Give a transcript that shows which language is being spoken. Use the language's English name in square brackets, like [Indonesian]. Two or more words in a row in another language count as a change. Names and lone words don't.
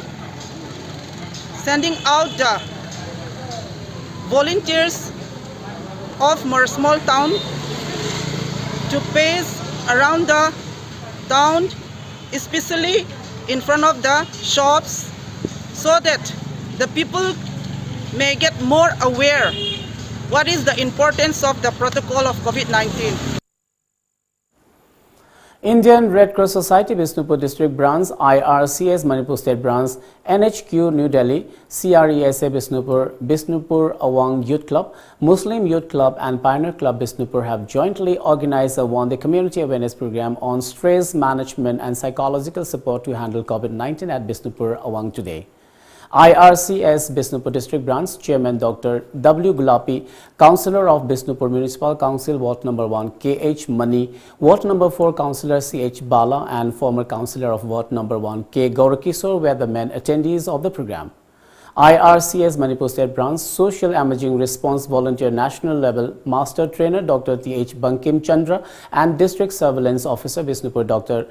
[English] sending out the volunteers of More Small Town to pace around the town, especially in front of the shops, so that the people may get more aware what is the importance of the protocol of COVID-19. Indian Red Cross Society Bishnupur District Branch, IRCS Manipur State Branch, NHQ New Delhi, CRESA Bishnupur Awang Youth Club, Muslim Youth Club and Pioneer Club Bishnupur have jointly organized a one-day community awareness program on stress management and psychological support to handle COVID-19 at Bishnupur Awang today. IRCS Bishnupur District Branch Chairman Dr. W. Gulapi, Councillor of Bishnupur Municipal Council, Ward Number 1 K.H. Mani, Ward Number 4 Councillor C.H. Bala and former Councillor of Ward Number 1 K. Gaurakishore were the main attendees of the program. IRCS Manipur State Branch Social Emerging Response Volunteer National Level Master Trainer Dr. T.H. Bankim Chandra and District Surveillance Officer Bishnupur Dr.